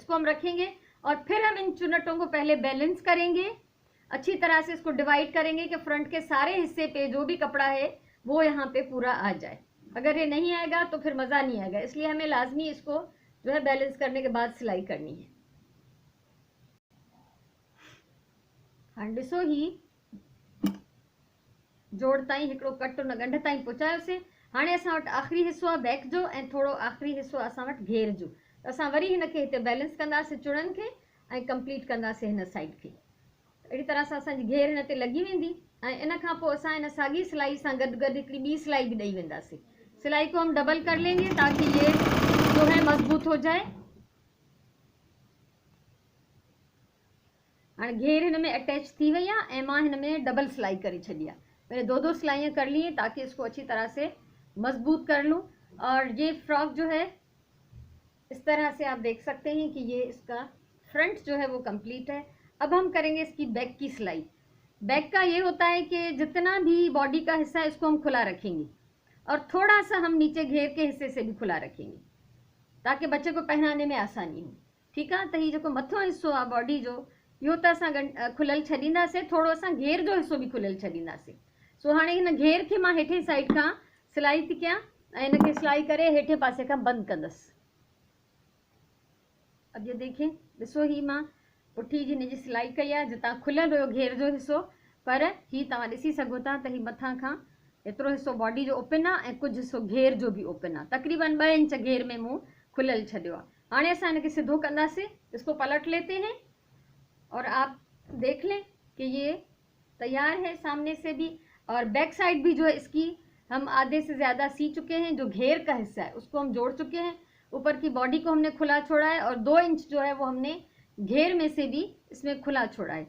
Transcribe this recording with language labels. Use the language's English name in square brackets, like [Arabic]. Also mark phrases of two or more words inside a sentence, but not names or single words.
[Hindi] इसको हम रखेंगे और फिर हम इन चुन्नटों को पहले बैलेंस करेंगे, अच्छी तरह से इसको डिवाइड करेंगे कि फ्रंट के सारे हिस्से पे जो भी कपड़ा है वो यहाँ पे पूरा आ जाए। अगर ये नहीं आएगा तो फिर मज़ा नहीं आएगा, इसलिए हमें लाजमी इसको जो है बैलेंस करने के बाद सिलाई करनी है। [Sindhi] हाँ ॾिसो, ही जोड़ ताईं हिकिड़ो कट उन ॻंढ ताईं पहुचायोसीं। हाणे असां वटि आख़िरी हिसो आहे बैक जो, ऐं थोरो आख़िरी हिसो असां वटि घेर जो। असां वरी हिन खे हिते बैलेंस कंदासीं चुड़नि खे, ऐं कंप्लीट कंदासीं हिन साइड खे। अहिड़ी तरह सां असांजी घेर हिन ते लॻी वेंदी, ऐं इन खां पोइ असां हिन साॻी सिलाई सां गॾु गॾु हिकिड़ी ॿी सिलाई बि ॾेई वेंदासीं। [Hindi] सिलाई को हम डबल कर लेंगे ताकि ये जो है मजबूत हो जाए। [Sindhi] हाणे घेर हिन में अटैच थी वई आहे, ऐं मां हिन में डबल सिलाई करे छॾी आहे। [Hindi] मैंने दो सिलाइयाँ कर ली हैं ताकि इसको अच्छी तरह से मजबूत कर लूँ। और ये फ्रॉक जो है इस तरह से आप देख सकते हैं कि ये इसका फ्रंट जो है वो कंप्लीट है। अब हम करेंगे इसकी बैक की सिलाई। बैक का ये होता है कि जितना भी बॉडी का हिस्सा है इसको हम खुला रखेंगे, और थोड़ा सा हम नीचे घेर के हिस्से से भी खुला रखेंगे ताकि बच्चे को पहनाने में आसानी हो, ठीक है। [Sindhi] तो ये जो मथो हिस्सो आहे बॉडी जो, इहो त असां खुलियल छॾींदासीं, थोरो असां घेर जो हिस्सो बि खुलियल छॾींदासीं। सो हाणे हिन घेर खे मां हेठे साइड खां सिलाई थी कयां, ऐं हिन खे सिलाई करे हेठे पासे खां बंदि कंदसि। [Hindi] अब ये देखें, [Sindhi] ॾिसो ही मां पुठी जी हिन जी सिलाई कई आहे, जितां खुलियल हुयो घेर जो हिस्सो, पर ही तव्हां ॾिसी सघो था त ही मथां खां एतिरो हिस्सो बॉडी जो ओपन आहे, ऐं कुझु हिस्सो घेर जो भी ओपन आहे। तकरीबन 2 इंच घेर में मूं खुलियल छॾियो आहे। हाणे असां हिनखे सिधो कंदासीं। [Hindi] इसको पलट लेते हैं और आप देख लें कि ये तैयार है सामने से भी, और बैक साइड भी जो है इसकी हम आधे से ज़्यादा सी चुके हैं। जो घेर का हिस्सा है उसको हम जोड़ चुके हैं, ऊपर की बॉडी को हमने खुला छोड़ा है, और 2 इंच जो है वो हमने घेर में से भी इसमें खुला छोड़ा है।